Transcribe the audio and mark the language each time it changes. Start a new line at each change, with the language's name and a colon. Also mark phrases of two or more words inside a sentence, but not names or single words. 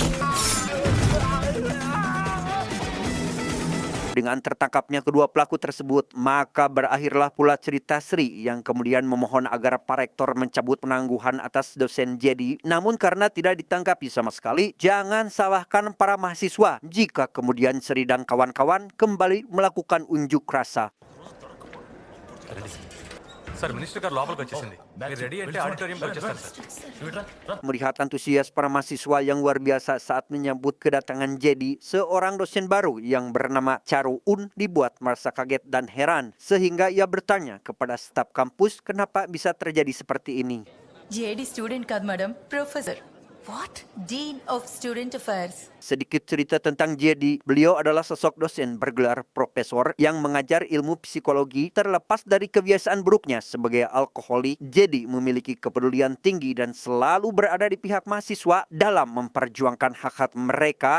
Indonesian: Dengan tertangkapnya kedua pelaku tersebut, maka berakhirlah pula cerita Sri yang kemudian memohon agar Pak Rektor mencabut penangguhan atas dosen Jedi. Namun karena tidak ditanggapi sama sekali, jangan salahkan para mahasiswa jika kemudian Sri dan kawan-kawan kembali melakukan unjuk rasa.
Telugu: సార్ మినిస్టర్ గారు లోపలికి వచ్చేసింది. మీరు రెడీ అంటే ఆడిటోరియంకి వచ్చేస్తారు సార్.
Indonesian: Melihat antusias para mahasiswa yang luar biasa saat menyambut kedatangan Jedi, seorang dosen baru yang bernama Charu Un dibuat merasa kaget dan heran, sehingga ia bertanya kepada staf kampus kenapa bisa terjadi seperti ini.
English: JD student kaad madam, professor. What? Dean of Student Affairs.
Indonesian: Sedikit cerita tentang Jedi. Beliau adalah sosok dosen bergelar profesor yang mengajar ilmu psikologi. Terlepas dari kebiasaan buruknya sebagai alkoholik, Jedi memiliki kepedulian tinggi dan selalu berada di pihak mahasiswa dalam memperjuangkan hak-hak mereka.